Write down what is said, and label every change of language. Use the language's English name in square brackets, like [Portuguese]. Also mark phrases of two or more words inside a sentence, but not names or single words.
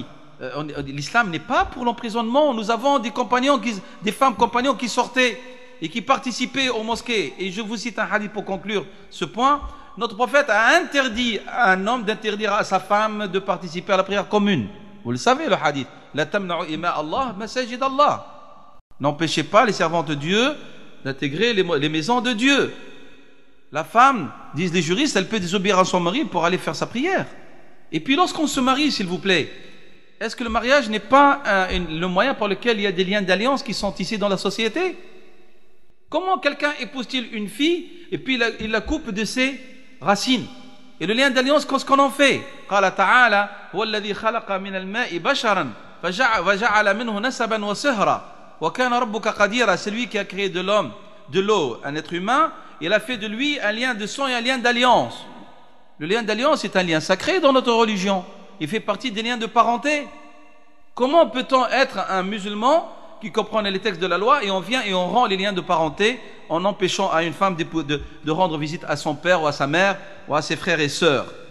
[French] L'islam n'est pas pour l'emprisonnement. Nous avons des femmes compagnons qui sortaient et qui participaient aux mosquées. Et je vous cite un hadith pour conclure ce point. Notre prophète a interdit à un homme d'interdire à sa femme de participer à la prière commune. Vous le savez, le hadith. [Arabic] لا تمنعوا إماء الله مساجد الله. [French] N'empêchez pas les servantes de Dieu d'intégrer les maisons de Dieu. La femme, disent les juristes, elle peut désobéir à son mari pour aller faire sa prière. Et puis lorsqu'on se marie, s'il vous plaît, est-ce que le mariage n'est pas le moyen par lequel il y a des liens d'alliance qui sont tissés dans la société? Comment quelqu'un épouse-t-il une fille et puis il la coupe de ses racines? Et le lien d'alliance, qu'est-ce qu'on en fait? [Arabic] قال تعالى هو الذي خلق من الماء بشرا فجعل منه نسبا وصهرا وكان ربك قديرا. [French] C'est lui qui a créé de l'homme, de l'eau, un être humain. Il a fait de lui un lien de sang et un lien d'alliance. Le lien d'alliance est un lien sacré dans notre religion. Il fait partie des liens de parenté. Comment peut-on être un musulman qui comprend les textes de la loi et on vient et on rend les liens de parenté en empêchant à une femme de rendre visite à son père ou à sa mère ou à ses frères et sœurs?